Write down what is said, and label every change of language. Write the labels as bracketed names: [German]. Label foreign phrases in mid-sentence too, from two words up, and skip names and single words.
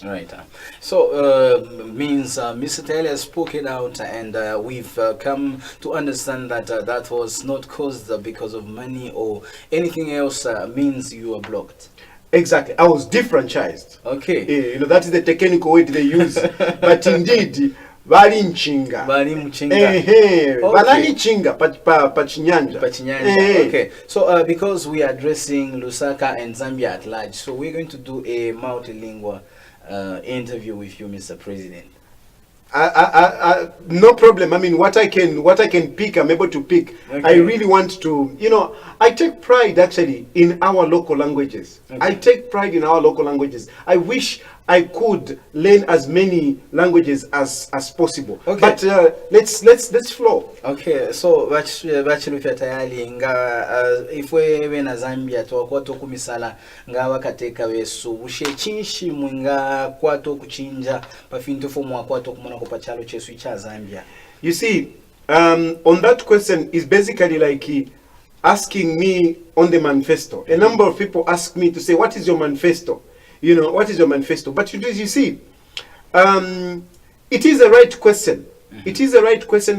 [English] Right. So means Mr. Taylor has spoken out, and we've come to understand that that was not caused because of money or anything else. Means you were blocked. Exactly. I was defranchised. Okay. You know, that is the technical word they use. But indeed, [Bemba] bali nchinga. Bali mchinga. [English] Okay. Okay. [Nyanja] Balani chinga pa chinyanja. Pachinyanja. [English] Okay. So because we are addressing Lusaka and Zambia at large, so we're going to do a multilingual interview with you, Mr. President. No problem. I mean, what I can pick, I'm able to pick. Okay. I really want to, you know, I take pride actually in our local languages. Okay. I take pride in our local languages. I wish I could learn as many languages as possible. Okay. But let's flow. [Bemba] Okay, so Chilufi Tayali nga ifwe na Zambia twakwata okumisala nga wakateka wesu bushe chinshi mwinga kwato kuchinja pafinto fo mwakwata okumona ko pachalo chesu cha Zambia. [English] You see, on that question is basically like asking me on the manifesto. A number of people ask me to say, what is your manifesto? You know, what is your manifesto? But you see, it is a right question. It is a right question.